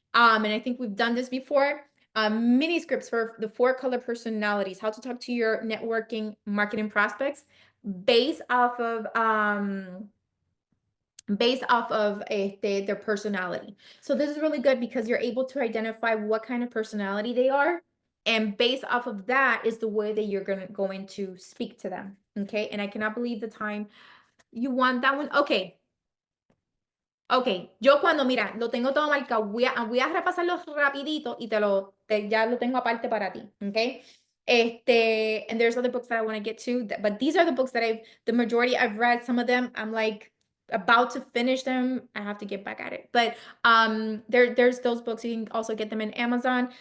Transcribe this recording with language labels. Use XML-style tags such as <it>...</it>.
<en>And I think we've done this before. Mini scripts for the 4 color personalities, how to talk to your networking marketing prospects based off of their personality. So this is really good because you're able to identify what kind of personality they are, and based off of that is the way that you're going to speak to them. Okay, and I cannot believe the time you want that one. Okay.</en> <es>Ok, yo cuando, mira, lo tengo todo marcado, voy a repasarlo rapidito y ya lo tengo aparte para ti, ok?</es> <en>And there's other books that I want to get to, but these are the books that the majority I've read. Some of them I'm like about to finish them. I have to get back at it. But there's those books. You can also get them in Amazon.</en>